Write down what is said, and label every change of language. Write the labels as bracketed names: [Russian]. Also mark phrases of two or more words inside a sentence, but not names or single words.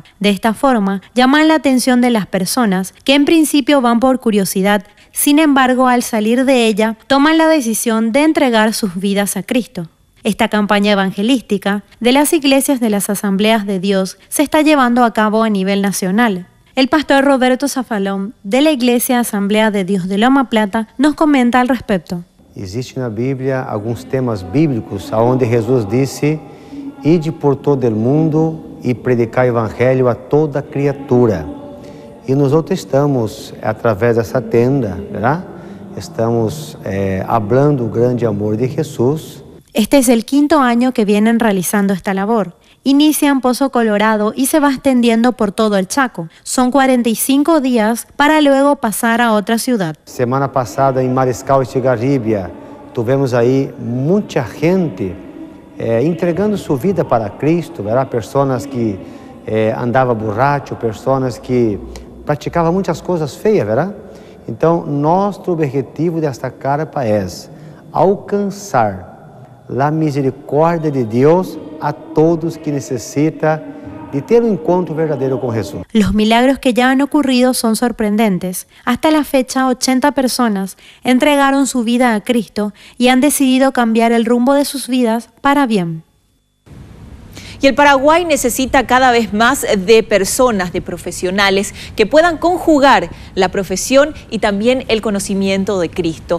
[Spanish] De esta forma, llaman la atención de las personas que en principio van por curiosidad, sin embargo, al salir de ella, toman la decisión de entregar sus vidas a Cristo. Esta campaña evangelística de las iglesias de las Asambleas de Dios se está llevando a cabo a nivel nacional. El pastor Roberto Zafalón, de la Iglesia Asamblea de Dios de Loma Plata, nos comenta al respecto. [Portuguese] Existe na Bíblia alguns temas bíblicos onde Jesus disse: "Ide por todo o mundo e predicar o evangelho a toda criatura". E nós estamos, através dessa tenda, ¿verdad? Estamos hablando do grande amor de Jesús. [Spanish] Este es el 5º año que vienen realizando esta labor. Inicia en Pozo Colorado y se va extendiendo por todo el Chaco. Son 45 días para luego pasar a otra ciudad. [Portuguese] Semana pasada em Mariscal Estigarribia, tivemos aí muita gente entregando sua vida para Cristo, ¿verdad? Pessoas que andavam borracho, pessoas que praticavam muitas coisas feias, ¿verdad? Então, nosso objetivo desta carpa é alcançar a misericórdia de Deus a todos que [Spanish] necesitan de tener un encuentro verdadero con Jesús. Los milagros que ya han ocurrido son sorprendentes. Hasta la fecha, 80 personas entregaron su vida a Cristo y han decidido cambiar el rumbo de sus vidas para bien. Y el Paraguay necesita cada vez más de personas, de profesionales que puedan conjugar la profesión y también el conocimiento de Cristo.